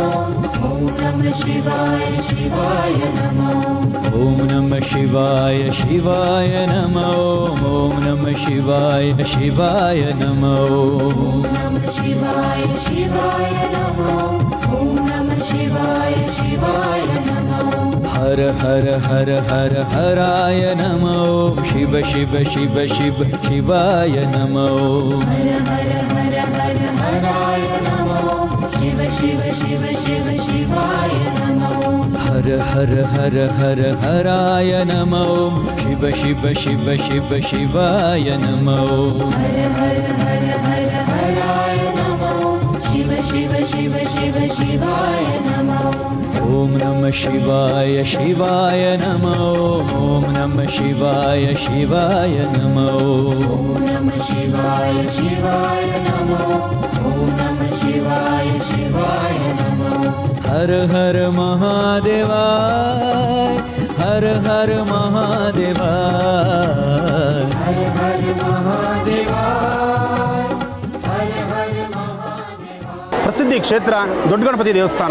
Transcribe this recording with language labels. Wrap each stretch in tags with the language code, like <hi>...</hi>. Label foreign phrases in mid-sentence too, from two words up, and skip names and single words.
<sa>ಓಂ ನಮಃ ಶಿವಾಯ ಶಿವಾಯ ನಮೋ. ಓಂ ನಮಃ ಶಿವಾಯ ಶಿವಾಯ ನಮೋ. ಓಂ ನಮಃ ಶಿವಾಯ ಶಿವಾಯ ನಮೋ. ಓಂ ನಮಃ ಶಿವಾಯ ಶಿವಾಯ ನಮೋ. ಓಂ ನಮಃ ಶಿವಾಯ ಶಿವಾಯ ನಮೋ. ಹರ ಹರ ಹರ ಹರ ಹರಾಯ ನಮೋ. ಶಿವ ಶಿವ ಶಿವ ಶಿವ ಶಿವಾಯ ನಮೋ. ಹರ ಹರ ಹರ ಹರ ಹರಾಯ ನಮೋ. ಶಿವ ಶಿವ ಶಿವ ಶಿವ ಶಿವಾಯ ನಮೋ. ಹರ ಹರ ಹರ ಹರ ಹರಾಯ ನಮೋ. ಶಿವ ಶಿವ ಶಿವ ಶಿವ ಶಿವಾಯ ನಮೋ. ಹರ ಹರ ಹರ ಹರ ಹರಾಯ ನಮೋ. ಶಿವ ಶಿವ ಶಿವ ಶಿವ ಶಿವಾಯ ನಮೋ. ಓಂ ನಮಃ ಶಿವಾಯ ಶಿವಾಯ ನಮೋ. ಓಂ ನಮಃ ಶಿವಾಯ ಶಿವಾಯ ನಮೋ. ಓಂ ನಮಃ ಶಿವಾಯ ಶಿವಾಯ ನಮೋ. ಓಂ ನಮಃ ಶಿವಾಯ ಶಿವಾಯ ನಮೋ. ಹರ ಹರ ಮಹಾದೇವ. ಹರ ಹರ ಮಹಾದೇವ. ಹರ ಹರ ಮಹಾದೇವ.</sa> <kn>ಪ್ರಸಿದ್ಧಿ ಕ್ಷೇತ್ರ ದೊಡ್ಡ ಗಣಪತಿ ದೇವಸ್ಥಾನ.</kn>